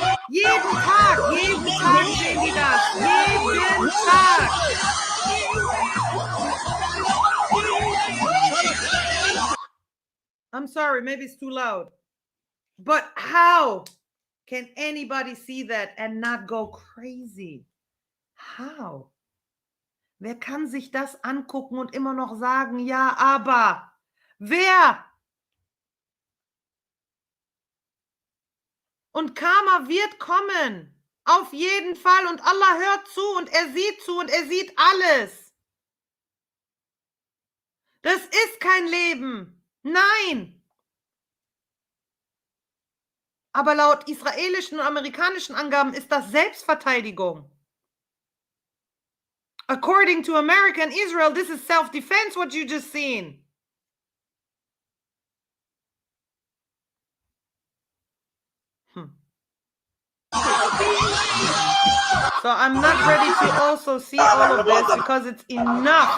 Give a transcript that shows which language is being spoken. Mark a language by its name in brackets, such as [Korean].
[German] Jeden Tag sehen die das. Jeden Tag. [English] I'm sorry, maybe it's too loud. But how can anybody see that and not go crazy? How? [German] Wer kann sich das angucken und immer noch sagen, ja, aber? Wer? Und Karma wird kommen. Auf jeden Fall. Und Allah hört zu und er sieht alles. Das ist kein Leben. Nein. Aber laut israelischen und amerikanischen Angaben ist das Selbstverteidigung. [English] According to America and Israel, this is self-defense, what you just seen. So I'm not ready to also see all of this because it's enough.